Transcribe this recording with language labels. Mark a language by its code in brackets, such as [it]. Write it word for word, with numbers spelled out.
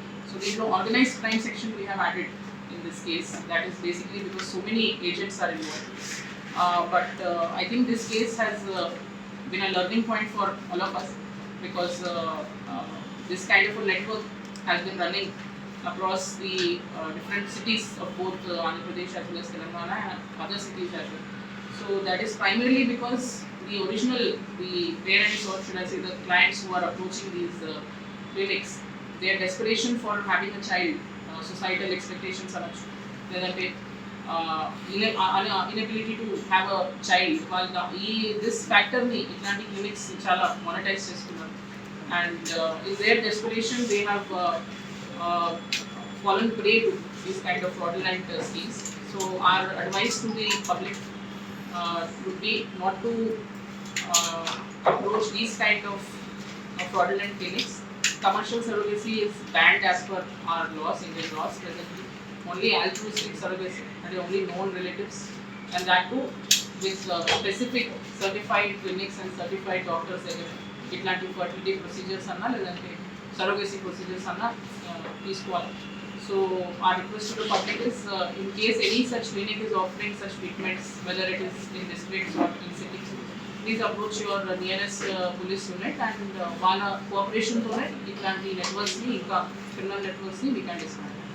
[en] So దీంట్లో organised crime section we have added in this case that is basically because so many agents are involved. But I think this case has been a learning point for all of us because this kind of network has been running across the different cities of both Andhra Pradesh as well as Telangana and other cities as well. So that is primarily because the original, the parents or should I say the clients who are approaching these uh, clinics, their desperation for having a child, uh, societal expectations are much, there are bit, uh, ina- uh, ina- inability to have a child. While the, ee- this factor ni Atlantic clinics [te] chala monetize chestunaru. [en] And uh, in their desperation, they have uh, uh, fallen prey to these kind of fraudulent uh, schemes. So our advice to the public uh, would be not to uh, approach these kind of uh, fraudulent clinics. Commercial surrogacy is banned as per our laws, Indian laws. Presently, only altruistic surrogacy and only known relatives, and that too with uh, specific certified clinics and certified doctors. [te] ఇట్లాంటి fertility procedures అన్నా లేదంటే surrogacy procedures అన్నా తీసుకోవాలి. [en] so a request to public is in case any such clinic is offering such treatments whether it is in districts or in cities please approach your nearest police unit and [te] వాళ్ళ కోఆపరేషన్తోనే ఇట్లాంటి నెట్వర్క్స్ని ఇంకా criminal నెట్వర్క్స్ని [en] We can discount.